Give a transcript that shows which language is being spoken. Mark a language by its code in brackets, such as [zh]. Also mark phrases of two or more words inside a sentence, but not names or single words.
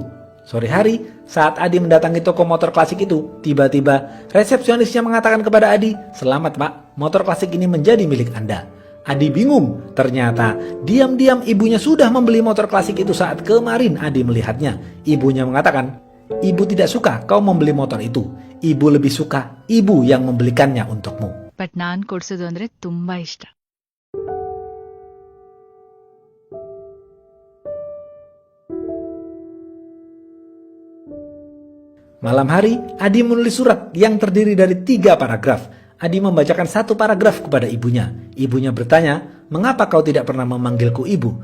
[id] Sore hari, saat Adi mendatangi toko motor klasik itu, tiba-tiba resepsionisnya mengatakan kepada Adi, "Selamat Pak, motor klasik ini menjadi milik Anda." Adi bingung, ternyata diam-diam ibunya sudah membeli motor klasik itu saat kemarin Adi melihatnya. Ibunya mengatakan, "Ibu tidak suka kau membeli motor itu. Ibu lebih suka ibu yang membelikannya untukmu." [kn] ಬಟ್ ನಾನ್ ಕೊಡ್ಸೋದು ಅಂದ್ರೆ ತುಂಬಾ ಇಷ್ಟ. [id] Malam hari, Adi menulis surat yang terdiri dari 3 paragraf. Adi membacakan 1 paragraf kepada ibunya. Ibunya bertanya, "Mengapa kau tidak pernah memanggilku ibu?